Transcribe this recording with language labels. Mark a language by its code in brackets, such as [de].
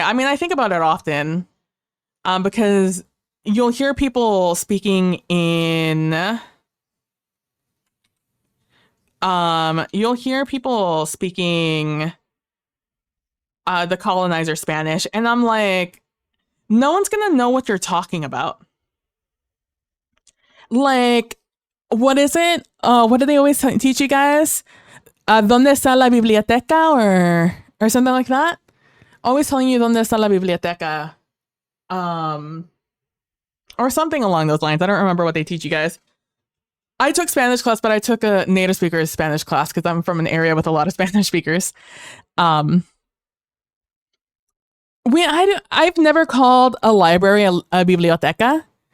[en] I mean, I think about it often. Because you'll hear people speaking in the colonizer Spanish, and I'm like, no one's gonna know what you're talking about. Like, what is it? What do they always teach you guys? [es] ¿Dónde está la biblioteca? [en] Or something like that. Always telling you [es] ¿Dónde está la biblioteca? [en] Or something along those lines. I don't remember what they teach you guys. I took Spanish class, but I took a native speakers Spanish class because I'm from an area with a lot of Spanish speakers. I've never called a library a biblioteca.